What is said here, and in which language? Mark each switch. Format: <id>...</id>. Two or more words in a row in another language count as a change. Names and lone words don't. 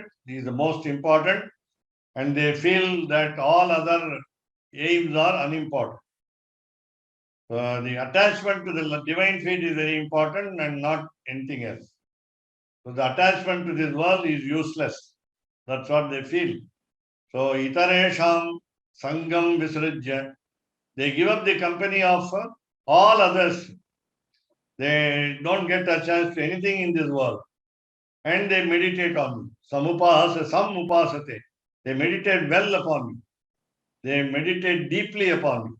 <en>He is the most important. And they feel that all other aims are unimportant. The attachment to the divine feet is very important and not anything else. So the attachment to this world is useless. That's what they feel. So</en> <sa>itaresham sangam visrajya.</sa> <en>They give up the company of all others. They don't get attached to anything in this world. And they meditate on me. Samupasate. They meditate well upon me. They meditate deeply upon me.</en>